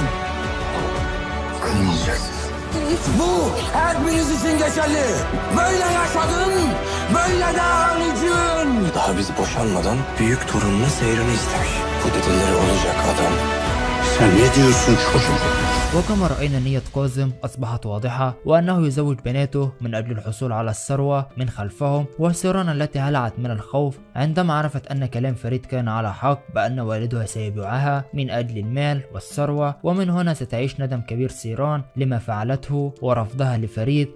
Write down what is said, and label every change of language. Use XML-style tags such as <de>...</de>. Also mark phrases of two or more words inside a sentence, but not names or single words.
<tr>Kırmayacaksın. Bu hepiniz için geçerli. Böyle yaşadın, böyle devam edin. Daha biz boşanmadan büyük torununun seyrini istemiş. Bu dedeleri olacak adam. Sen ne diyorsun çocuk?</tr> <ar>وكما رأينا نية كاظم أصبحت واضحة وأنه يزوج بناته من أجل الحصول على الثروة من خلفهم، وسيران التي هلعت من الخوف عندما عرفت أن كلام فريد كان على حق بأن والدها سيبيعها من أجل المال والثروة. ومن هنا ستعيش ندم كبير سيران لما فعلته ورفضها لفريد.</ar>